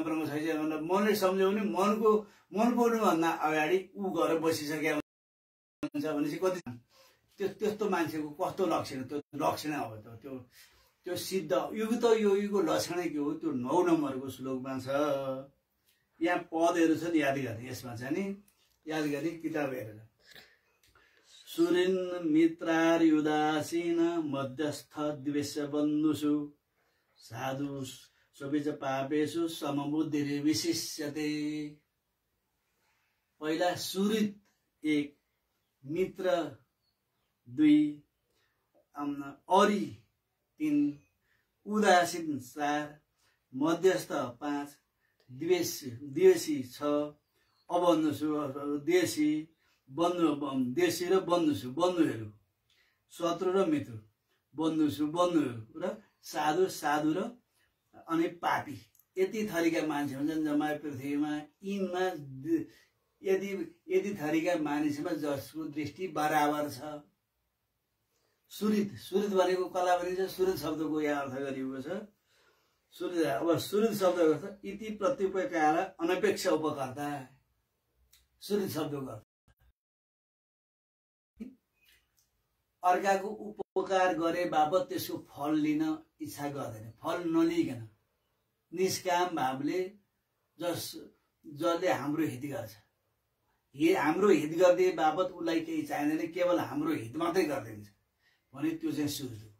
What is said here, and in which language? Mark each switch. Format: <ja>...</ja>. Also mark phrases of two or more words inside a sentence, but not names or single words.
<ne>ब्रह्म छ भनेर मनले सम्झ्यो भने मन पुग्नुभन्दा अगाडि ऊ गएर बसिसकेको हुन्छ भनेपछि कति त्यस्तो मान्छेको कस्तो लक्षण त्यो लक्षण अब त्यो सिद्ध युक्त योगीको लक्षण के हो त्यो 9 नम्बरको श्लोकमा छ यहाँ पदहरू छन् याद गर्ने यसमा चाहिँ नि याद गर्ने किताब हेरेर</ne> <sa>सुरिन मित्रार्युदासीन मध्यस्थ द्वेष बन्धुषु साधु सबै च पापेषु समबुद्धि विशिष्यते</sa> <ne>पहिला सुरित 1 मित्र 2 अरि 3 उदासीन 4 मध्यस्थ 5 द्वेषी 6 अबन्धुषु देशी र बन्धुहरू शत्रु र मित्र, बन्धु बन्धुहरू र साधु र अनि पापी, यति थरीका मान्छे हुन्छन् जम्मा पृथ्वीमा। यिनमा यदि थरीका मानिसमा जसको दृष्टि बराबर छ। सुहृद भनेको कला भनिन्छ। सुहृद शब्दको यहाँ अर्थ गरिएको छ। सुहृद, अब सुहृद शब्दको अर्थ</ne> <sa>इति प्रत्युपकार अनपेक्ष उपकर्ता।</sa> <ne>सुहृद शब्दको अर्थ अर्काको उपकार गरे बापत त्यसको फल लिन इच्छा गर्दैन, फल नलिकन निष्काम भावले जसले हाम्रो हित गर्छ, हाम्रो हित गरिदिए बापत उसलाई केही चाहिँदैन, केवल हाम्रो हित मात्रै गरिदिन्छ भने त्यो चाहिँ सुहृद हो।</ne>